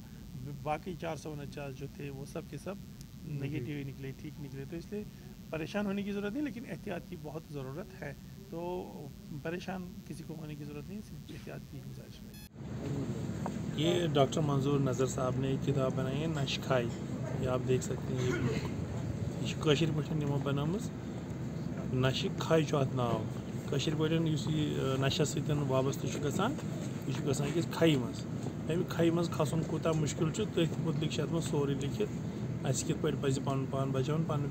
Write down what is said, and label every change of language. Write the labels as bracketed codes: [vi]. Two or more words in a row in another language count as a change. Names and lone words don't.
[ur] باقی 449 جو تھے وہ سب کے سب نگیٹیو ہی نکلے، ٹھیک نکلے. تو اس لیے پریشان ہونے کی ضرورت نہیں، لیکن احتیاط کی بہت ضرورت ہے. تو پریشان کسی کو ہونے کی ضرورت نہیں، صرف احتیاط کی گزارش ہے. یہ ڈاکٹر منظور نظر صاحب نے ایک کتاب بنائی ہے نشکھائی، یہ آپ دیکھ سکتے ہیں. [ks] یہ کٲشِر پٲٹھۍ یِمو بنٲومٕژ نشہِ کھاے چھُ اَتھ ناو کٲشِر پٲٹھۍ یُس یہِ نشَس سۭتۍ وابستہٕ چھُ گژھان یہِ چھُ گژھان أکِس کھَیہِ منٛز اَمہِ کھَیہِ منٛز کھسُن کوٗتاہ مُشکِل چھُ تٔتھۍ مُتعلِق چھِ اَتھ منٛز سورُے لیکھِتھ اَسہِ کِتھ پٲٹھۍ پَزِ پَنُن پان بَچاوُن پَنٕنۍ